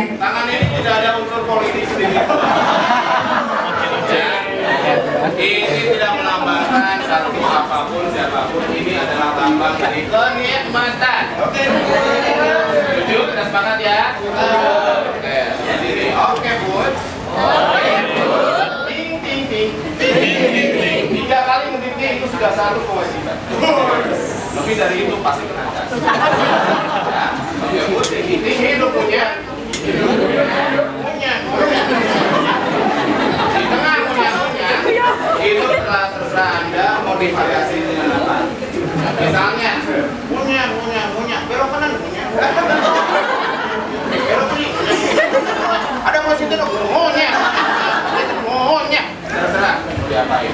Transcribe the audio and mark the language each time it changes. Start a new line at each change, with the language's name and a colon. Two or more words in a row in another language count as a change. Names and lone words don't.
Indonesian: Tangan ini tidak ada unsur politik sedikit. Ini tidak melambangkan satu apapun siapapun. Ini adalah lambang dari kenikmatan. Oke. Setuju? Kita sepakat ya? Oke. Jadi oke Bud. Oke Bud. Ting ting ting. Ting ting. 3 kali menitnya itu sudah satu kewajiban. Lebih dari itu pasti kena cas. Ya. Oke Bud. Ting ting hidup punya. Punya. Di tengah punya. Itu terserah Anda mau divariasi dengan apa. Misalnya punya belok kanan punya belok kiri ada posisi maunya terserah mau diapain.